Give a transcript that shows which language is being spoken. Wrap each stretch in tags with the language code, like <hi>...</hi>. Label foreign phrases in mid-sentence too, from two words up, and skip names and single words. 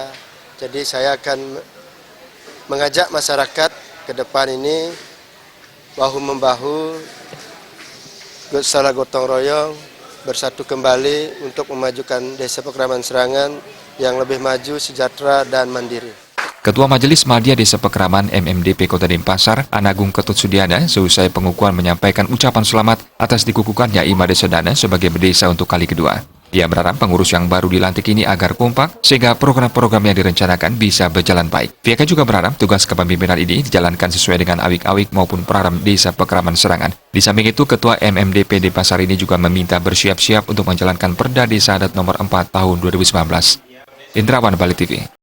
<id>Jadi saya akan mengajak masyarakat ke depan ini bahu-membahu, salah gotong royong, bersatu kembali untuk memajukan Desa Pekraman Serangan yang lebih maju, sejahtera, dan mandiri. Ketua Majelis Madya Desa Pekraman MMDP Kota Denpasar, Anagung Ketut Sudiana, seusai pengukuhan menyampaikan ucapan selamat atas dikukuhkannya Imade Sedana sebagai bendesa untuk kali kedua. Dia berharap pengurus yang baru dilantik ini agar kompak sehingga program-program yang direncanakan bisa berjalan baik. Pihaknya juga berharap tugas kepemimpinan ini dijalankan sesuai dengan awik-awik maupun program Desa Pekraman Serangan. Di samping itu, Ketua MMDP Denpasar ini juga meminta bersiap-siap untuk menjalankan Perda Desa Adat Nomor 4 Tahun 2019. Indrawan, Bali TV.</id>